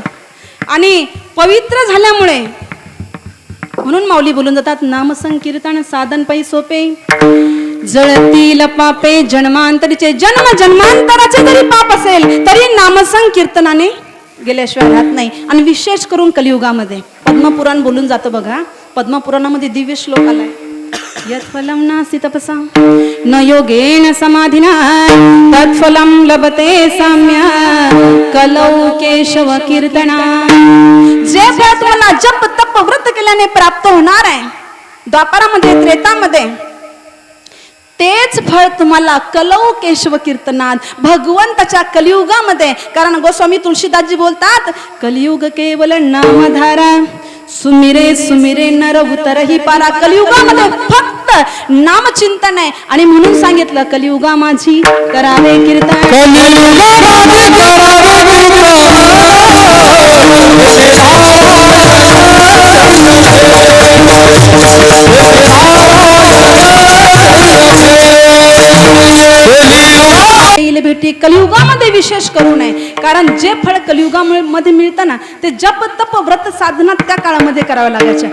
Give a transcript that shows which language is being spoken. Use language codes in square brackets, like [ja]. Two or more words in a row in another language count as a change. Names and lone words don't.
[mr] आणि पवित्र झाल्यामुळे म्हणून माऊली बोलून जातात, नामसंकीर्तन साधन पै सोपे, जळतील पापे जन्मांतरीचे. जन्मांतराचे जरी पाप असेल तरी नामसंकीर्तनाने गेल्याशिवाय राहत नाही. आणि विशेष करून कलियुगामध्ये पद्मपुराण बोलून जातं बघा. पद्मपुराणामध्ये दिव्य श्लोक आलाय, [sa] यत्फलं नास्ति तपसा न योगेन समाधिना तत्फलं लभते साम्य कलौ केशव कीर्तना. [mr] जे फळ तुम्हाला जप तप व्रत केल्याने प्राप्त होणार आहे द्वापारामध्ये त्रेतामध्ये, तेच फळ तुम्हाला [sa] कलौ केशव [mr] कीर्तनात भगवंताच्या कलियुगामध्ये. कारण गोस्वामी तुळशीदासजी बोलतात, [awa] कलियुग केवल नामधारा सुमिरे सुमिरे नर उतरही पारा. [mr] कलियुगामध्ये फक्त नामचिंतन आहे आणि म्हणून सांगितलं कलियुगा माझी करावे कीर्तन. येईल भेटी कलियुगामध्ये विशेष करू नये, कारण जे फळ कलियुगामुळे मध्ये मिळतं ना ते जप तप व्रत साधना त्या काळामध्ये कराव्या लागायच्या.